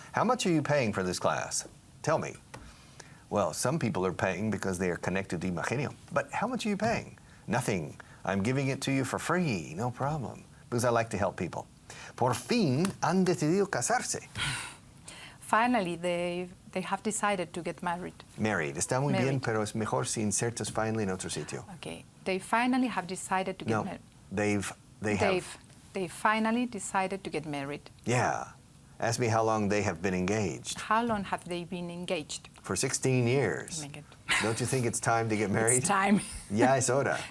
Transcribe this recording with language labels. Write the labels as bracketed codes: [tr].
[en] How much are you paying for this class? Tell me. Well, some people are paying because they are connected to Imagenio. But how much are you paying? Nothing. I'm giving it to you for free. No problem. Because I like to help people. [es] Por fin han decidido casarse. [en] Finally, they have decided to get married. Married. [es] Está muy bien, [en] Married. [es] pero es mejor si insertas finally en otro sitio. [en] Okay. They finally have decided to get married. They have. They finally decided to get married. Yeah. Ask me how long they have been engaged. How long have they been engaged? For 16 years. Oh my God. Don't you think it's time to get married? It's time. [es] Ya es hora.